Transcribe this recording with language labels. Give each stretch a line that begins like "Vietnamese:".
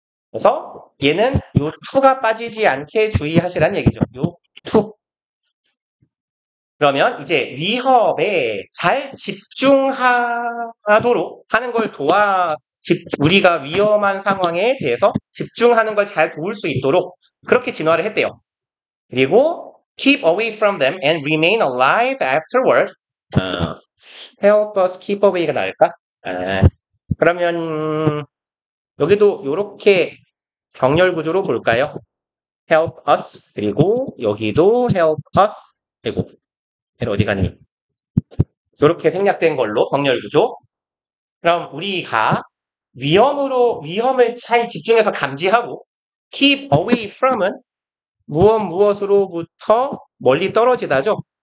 Korean: 그래서 얘는 요 to가 빠지지 않게 주의하시라는 얘기죠. 요 to. 그러면 이제 위협에 잘 집중하도록 하는 걸 우리가 위험한 상황에 대해서 집중하는 걸 잘 도울 수 있도록 그렇게 진화를 했대요. 그리고
English: keep away from them and remain alive afterward. help us keep away가
Korean: 나을까? 그러면 여기도 이렇게 병렬 구조로 볼까요? help us 그리고 여기도 help us 그리고 어디 가니? 이렇게 생략된 걸로 병렬 구조. 그럼 우리가 위험을 잘 집중해서 감지하고
English: keep away from
Korean: 은 무엇으로부터 멀리 떨어지다죠.